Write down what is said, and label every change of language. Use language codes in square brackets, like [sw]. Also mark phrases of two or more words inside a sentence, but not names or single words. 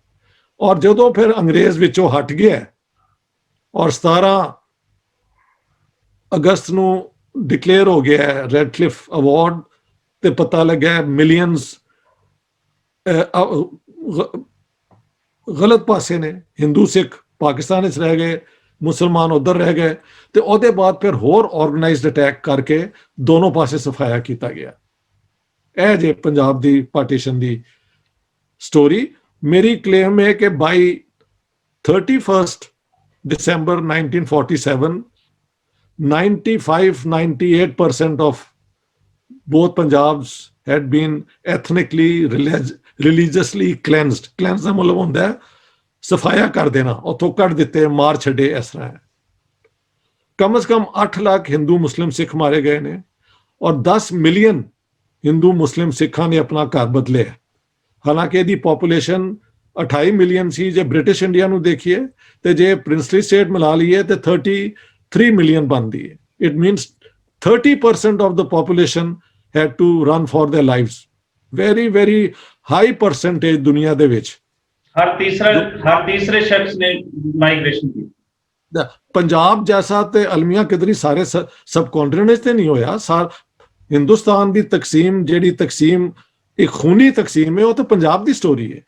[pa] ਔਰ ਜਦੋਂ ਫਿਰ ਅੰਗਰੇਜ਼ ਵਿੱਚੋਂ ਹਟ ਗਿਆ ਔਰ 17 ਅਗਸਤ ਨੂੰ ਡਿਕਲੇਅਰ ਹੋ ਗਿਆ ਰੈਡ ਕਲਿਫ ਅਵਾਰਡ ਤੇ ਪਤਾ ਲੱਗਾ ਮਿਲੀਅਨਸ ਗਲਤ ਪਾਸੇ ਨੇ, ਹਿੰਦੂ ਸਿੱਖ ਪਾਕਿਸਤਾਨ ਵਿੱਚ ਰਹਿ ਗਏ, ਮੁਸਲਮਾਨ ਉਧਰ ਰਹਿ ਗਏ, ਤੇ ਉਹਦੇ ਬਾਅਦ ਫਿਰ ਹੋਰ [en] organized attack [pa] ਕਰਕੇ ਦੋਨੋਂ ਪਾਸੇ ਸਫਾਇਆ ਕੀਤਾ ਗਿਆ। ਇਹ ਜੇ ਪੰਜਾਬ ਦੀ ਪਾਰਟੀਸ਼ਨ ਦੀ ਸਟੋਰੀ। ਮੇਰੀ ਕਲੇਮ ਹੈ ਕਿ [en] ਬਾਈ 31 December 1947 95-98% of both Punjabs had been ethnically, religiously cleansed. [pa] Cleanse ਦਾ ਮਤਲਬ ਹੁੰਦਾ ਹੈ ਸਫਾਇਆ ਕਰ ਦੇਣਾ, ਉੱਥੋਂ ਕੱਢ ਦਿੱਤੇ, ਮਾਰ ਛੱਡੇ। ਇਸ ਤਰ੍ਹਾਂ ਹੈ। [ur] کم سے کم [pa] 8 ਲੱਖ ਹਿੰਦੂ ਮੁਸਲਿਮ ਸਿੱਖ ਮਾਰੇ ਗਏ ਨੇ ਔਰ 10 ਮਿਲੀਅਨ ਹਿੰਦੂ ਮੁਸਲਿਮ ਸਿੱਖਾਂ ਨੇ ਆਪਣਾ ਘਰ ਬਦਲਿਆ। ਹਾਲਾਂਕਿ ਇਹਦੀ ਪੋਪੂਲੇਸ਼ਨ 28 ਮਿਲੀਅਨ ਸੀ ਜੇ ਬ੍ਰਿਟਿਸ਼ ਇੰਡੀਆ ਨੂੰ ਦੇਖੀਏ, ਤੇ ਜੇ [en] princely state [pa] ਮਿਲਾ ਲਈਏ ਤੇ 33 ਮਿਲੀਅਨ ਬਣਦੀ ਹੈ। [en] it means 30% of the population had to run for their lives. Very, very high percentage [pa] ਦੁਨੀਆ ਦੇ ਵਿੱਚ। ਹਰ ਤੀਸਰੇ ਸ਼ਖਸ ਨੇ ਮਾਈਗ੍ਰੇਸ਼ਨ ਕੀਤੀ। ਪੰਜਾਬ ਜੈਸਾ ਤੇ ਅਲਮੀਆਂ ਕਿਧਰੀ ਸਾਰੇ [en] sub continent [pa] ਤੇ ਨਹੀਂ ਹੋਇਆ। ਹਿੰਦੁਸਤਾਨ ਦੀ ਤਕਸੀਮ, ਜਿਹੜੀ ਤਕਸੀਮ ਇੱਕ ਖੂਨੀ ਤਕਸੀਮ ਹੈ, ਉਹ ਤਾਂ ਪੰਜਾਬ ਦੀ ਸਟੋਰੀ ਹੈ।